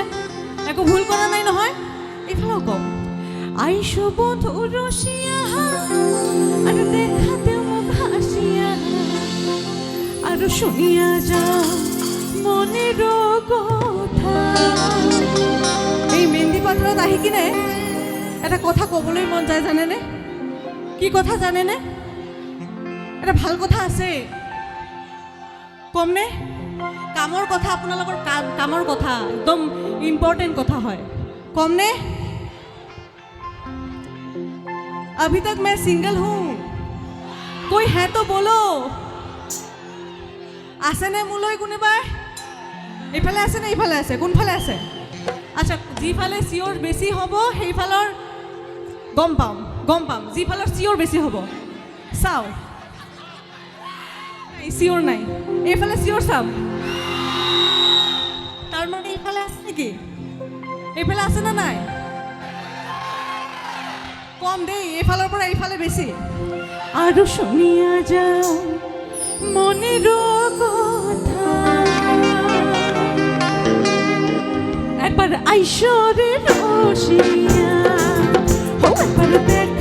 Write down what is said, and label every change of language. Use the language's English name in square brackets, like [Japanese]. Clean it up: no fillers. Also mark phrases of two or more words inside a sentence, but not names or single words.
[Assamese] একো ভুল কৰা নাই নহয়, এইফালেও কম। [Bangla] আইসো বন্ধু রসিয়া আর দেখা দাও মুখ হাসিয়া, আর শুনিয়া যাও মনের কথা। [Assamese] এই মেহেন্দি পাথৰত আহি কিনে এটা কথা ক'বলৈ মন যায়, জানেনে? কি কথা জানেনে? এটা ভাল কথা আছে, কমনে? কামৰ কথা, আপোনালোকৰ কামৰ কথা একদম ইম্পৰ্টেণ্ট কথা হয়, কমনে? [Hindi] अभी तक मैं सिंगल हूँ, कोई है तो बोलो। [Assamese] आसेने मोলৈ কোনোবাই? এইফালে আছে নে এইফালে আছে? কোনফালে আছে? আচ্ছা, যিফালে চিঞৰ বেছি হ'ব সেইফালৰ গম পাম, যিফালৰ চিঞৰ বেছি হ'ব চাও। চিঞৰ নাই, এইফালে চিঞৰ চাম। তাৰ মানে এইফালে আছে নেকি? এইফালে আছে না নাই? কম দেই, এইফালৰ পৰা এইফালে বেছি। [Bangla] আৰু শুনিয়া যাও মনের কথা, একবার আইসরে রসিয়া, একবার